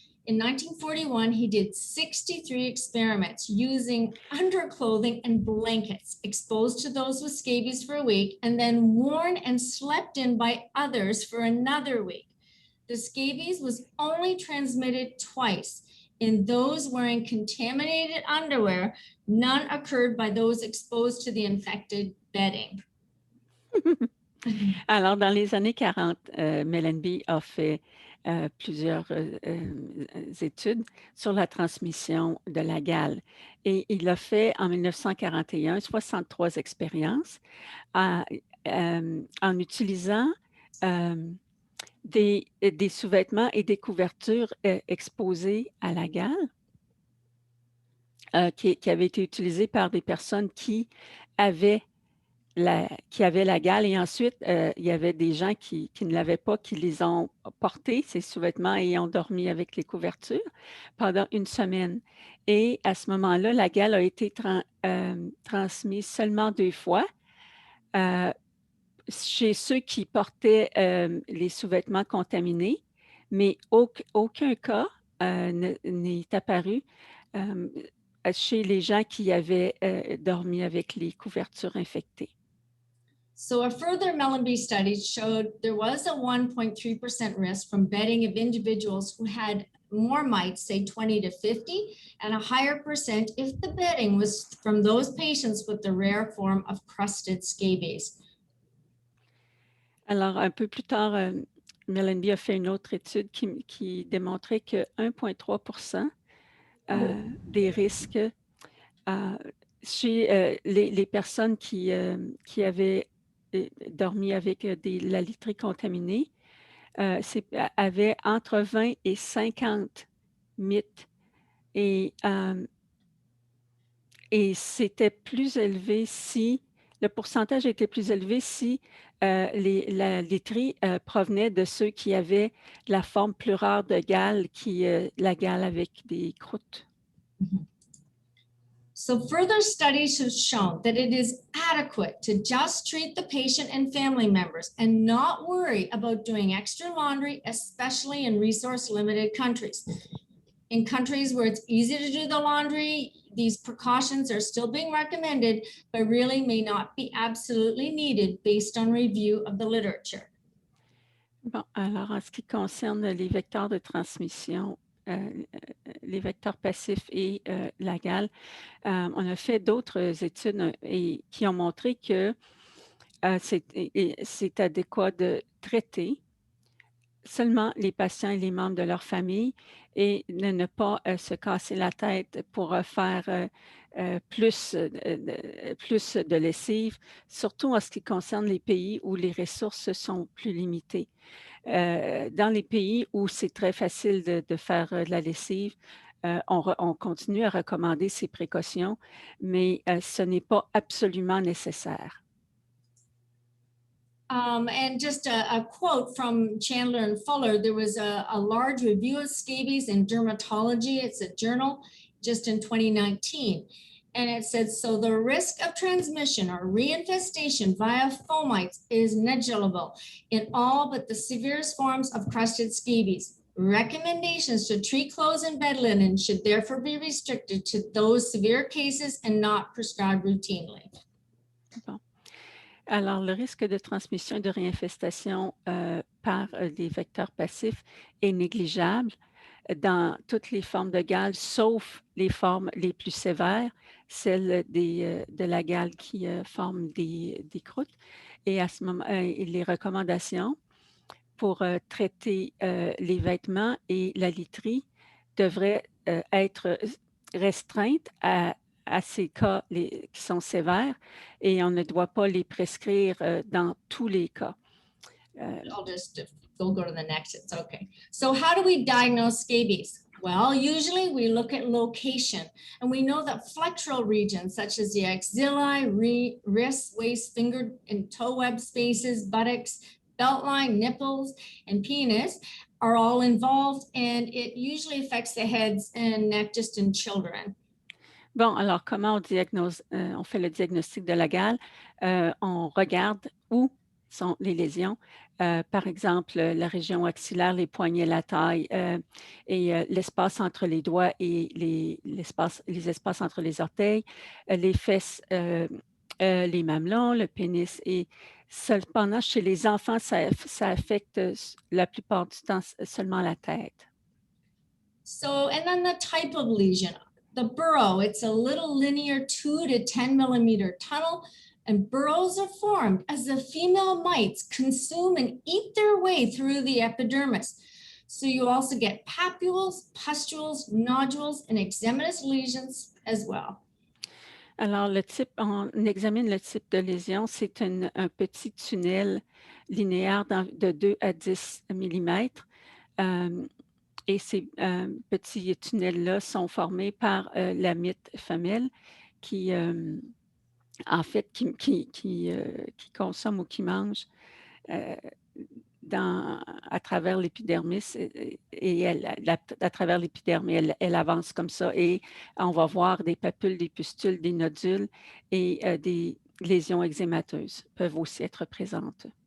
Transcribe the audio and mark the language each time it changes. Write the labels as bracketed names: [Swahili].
[English] In 1941, he did 63 experiments using underclothing and blankets exposed to those with scabies for a week and then worn and slept in by others for another week. The scabies was only transmitted twice. In those wearing contaminated underwear, none occurred by those exposed to the infected bedding. [French] Alors, dans les années 40, Mellanby a fait plusieurs études sur la transmission de la gale. Et il a fait en 1941 63 expériences en utilisant des sous-vêtements et des couvertures exposées à la gale qui avaient été utilisés par des personnes qui avaient la gale. Et ensuite, il y avait des gens qui ne l'avaient pas, qui les ont portés, ces sous-vêtements, et ont dormi avec les couvertures pendant une semaine. Et à ce moment-là, la gale a été transmise seulement 2 fois chez ceux qui portaient les sous-vêtements contaminés, mais aucun cas n'est apparu chez les gens qui avaient dormi avec les couvertures infectées. [English] So a further Mellanby study showed there was a 1.3% risk from bedding of individuals who had more mites, say 20 to 50, and a higher percent if the bedding was from those patients with the rare form of crusted scabies. [French] Alors, un peu plus tard, Mellanby a fait une autre étude qui démontrait que 1,3% des risques chez les personnes qui avaient dormi avec la literie contaminée avaient entre 20 et 50 mites. Et c'était plus élevé si, le pourcentage était plus élevé si la literie provenait de ceux qui avaient la forme plus rare de gale, la gale avec des croûtes. [English] So further studies have shown that it is adequate to just treat the patient and family members and not worry about doing extra laundry, especially in resource-limited countries. In countries where it's easy to do the laundry, these precautions are still being recommended, but really may not be absolutely needed based on review of the literature. [French] Bon, alors en ce qui concerne les vecteurs de transmission, les vecteurs passifs et la gale, on a fait d'autres études qui ont montré que c'est adéquat de traiter seulement les patients et les membres de leur famille et de ne pas se casser la tête pour faire plus de lessive, surtout en ce qui concerne les pays où les ressources sont plus limitées. Dans les pays où c'est très facile de faire de la lessive, on continue à recommander ces précautions, mais ce n'est pas absolument nécessaire. [English] And just a quote from Chandler and Fuller, there was a large review of scabies in Dermatology. It's a journal just in 2019. And it said, so the risk of transmission or reinfestation via fomites is negligible in all but the severest forms of crusted scabies. Recommendations to treat clothes and bed linen should therefore be restricted to those severe cases and not prescribed routinely. [French] Bon. Alors, le risque de transmission et de réinfestation par des vecteurs passifs est négligeable dans toutes les formes de gale, sauf les formes les plus sévères, celles de la gale qui forment des croûtes. Et à ce moment, les recommandations pour traiter les vêtements et la literie devraient être restreintes à ces cas qui sont sévères et on ne doit pas les prescrire dans tous les cas. [English] I'll just, we'll go to the next, it's okay. So how do we diagnose scabies? Well, usually we look at location, and we know that flexural regions such as the axillae, wrist, waist, finger, and toe web spaces, buttocks, belt line, nipples, and penis are all involved, and it usually affects the heads and neck just in children. [French] Bon, alors comment on fait le diagnostic de la gale? On regarde où sont les lésions. Par exemple, la région axillaire, les poignets, la taille et l'espace entre les doigts et les espaces entre les orteils, les fesses, les mamelons, le pénis. Et cependant, chez les enfants, ça affecte la plupart du temps seulement la tête. [English] So, and then the type of lesion. The burrow, it's a little linear 2 to 10 millimeter tunnel, and burrows are formed as the female mites consume and eat their way through the epidermis. So you also get papules, pustules, nodules, and eczematous lesions as well. [French] Alors, on examine le type de lésion. C'est un petit tunnel linéaire de 2 à 10 millimètres. Et ces petits tunnels-là sont formés par la mite femelle qui, en fait, qui consomme ou qui mange à travers l'épidermis et à travers l'épidermis, elle avance comme ça et on va voir des papules, des pustules, des nodules et des lésions eczémateuses peuvent aussi être présentes.